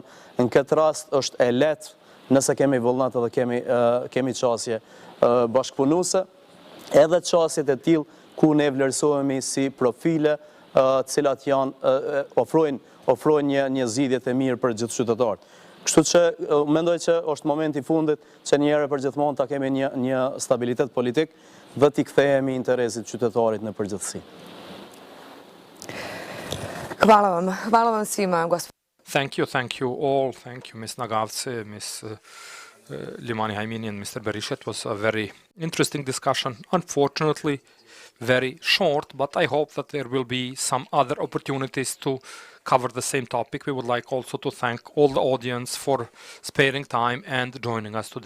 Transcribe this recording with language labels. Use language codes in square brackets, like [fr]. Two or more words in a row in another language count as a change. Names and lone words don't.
[sq] Në këtë rast është e lehtë nëse kemi vullnet dhe kemi qasje bashkëpunuese, edhe qasjet e tillë ku ne vlerësohemi si profile cilat ofrojnë një zgjidhje të mirë për gjithë qytetarët. Kështu që mendoj që është momenti I fundit që një herë për gjithmonë ta kemi një stabilitet politik dhe t'i kthehemi interesit qytetarit në përgjithësi. [sr] Hvala vam svima, gospodine. [en] Thank you all. Thank you, Ms. Nagavci, Ms. Limani Haimini, and Mr. Berisha. It was a very interesting discussion. Unfortunately, very short, but I hope that there will be some other opportunities to cover the same topic. We would like also to thank all the audience for sparing time and joining us today.